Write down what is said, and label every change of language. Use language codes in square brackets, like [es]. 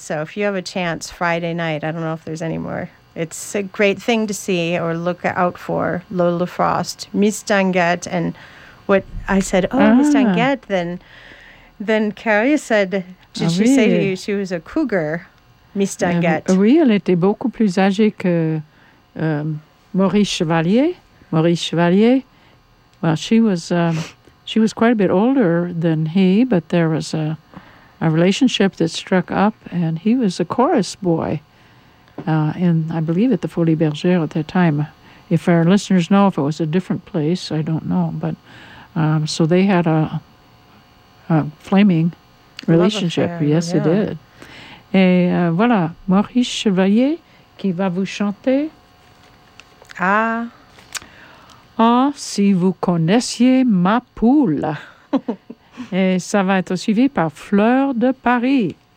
[en] So if you have a chance Friday night, I don't know if there's any more. It's a great thing to see or look out for. Lola Frost, Mistinguett. And what I said, Mistinguett. Then Carrie said, did she say to you she was a cougar, Mistinguett? [fr] Oui, elle était beaucoup plus âgée que Maurice Chevalier. [en] Maurice Chevalier, well, she was quite a bit older than he, but there was a relationship that struck up, and he was a chorus boy, at the Folies Bergères at that time. If our listeners know, if it was a different place, I don't know, but so they had a flaming relationship. Affair, yes, yeah. It did. [fr] Et voilà, Maurice Chevalier qui va vous chanter. Ah, si vous connaissiez ma poule. Et ça va être suivi par Fleur de Paris.